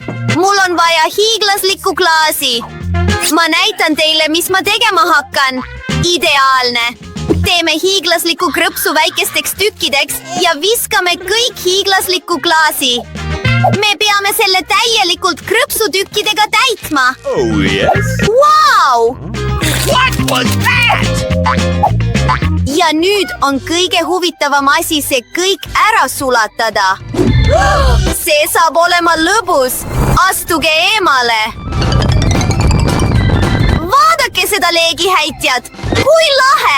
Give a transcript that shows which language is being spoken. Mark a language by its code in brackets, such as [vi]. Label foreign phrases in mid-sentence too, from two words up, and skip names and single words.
[et] Mul on vaja hiiglaslikku klaasi. Ma näitan teile, mis ma tegema hakkan. Ideaalne! Teeme hiiglaslikku krõpsu väikesteks tükkideks ja viskame kõik hiiglaslikku klaasi. Me peame selle täielikult krõpsutükkidega täitma. [en] Oh yes. Wow! What was that? [et] Ja nüüd on kõige huvitavam asi see kõik ära sulatada. See saab olema lõbus. Astuge eemale. Vaadake seda leegihäitjat. Kui lahe!